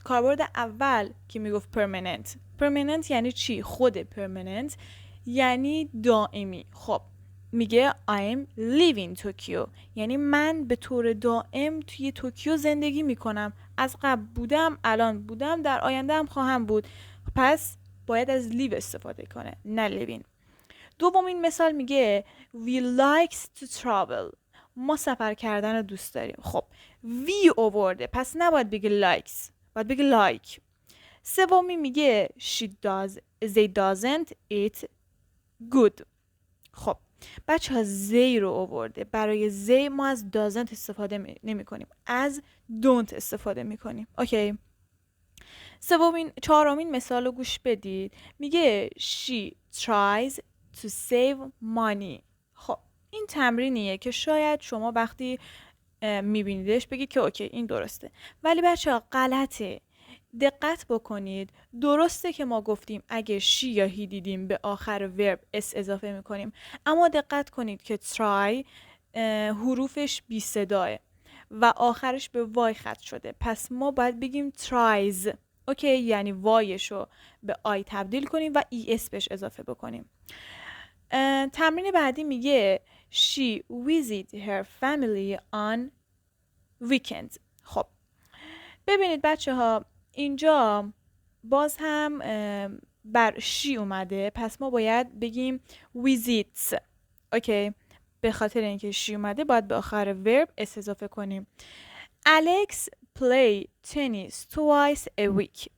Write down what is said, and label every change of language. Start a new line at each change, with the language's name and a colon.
Persian: کاربرد اول که میگفت پرمننت. پرمننت یعنی چی؟ خود پرمننت یعنی دائمی. خب میگه
English: I'm living Tokyo،
Persian: یعنی من به طور دائم توی توکیو زندگی میکنم. از قبل بودم، الان بودم، در آینده هم خواهم بود. پس باید از لیو استفاده کنه، نه لیوین. دومین مثال میگه
English: we likes to travel.
Persian: ما سفر کردن رو دوست داریم. خب we آورده، پس نباید بگه likes، باید بگه like. سومی میگه
English: they doesn't eat good.
Persian: خب بچه ها زی رو آورده، برای زی ما از doesn't استفاده نمی کنیم، از don't استفاده می کنیم اوکی. چهارمین مثال رو گوش بدید. میگه
English: she tries to save money.
Persian: خب این تمرینیه که شاید شما وقتی میبینیدش بگید که اوکی این درسته. ولی بچه‌ها غلطه. دقت بکنید، درسته که ما گفتیم اگه شی یا هی دیدیم به آخر ورب اس اضافه میکنیم، اما دقت کنید که try حروفش بی صداه و آخرش به وای ختم شده، پس ما باید بگیم tries. اوکی، یعنی وایش رو به آی تبدیل کنیم و ای اس بهش اضافه بکنیم. تمرین بعدی میگه
English: she visit her family on weekend.
Persian: خب ببینید بچه ها، اینجا باز هم بر شی اومده، پس ما باید بگیم visits. اوکی، به خاطر اینکه شی اومده باید به آخر ورب اس اضافه کنیم.
English: Alex play tennis twice a week.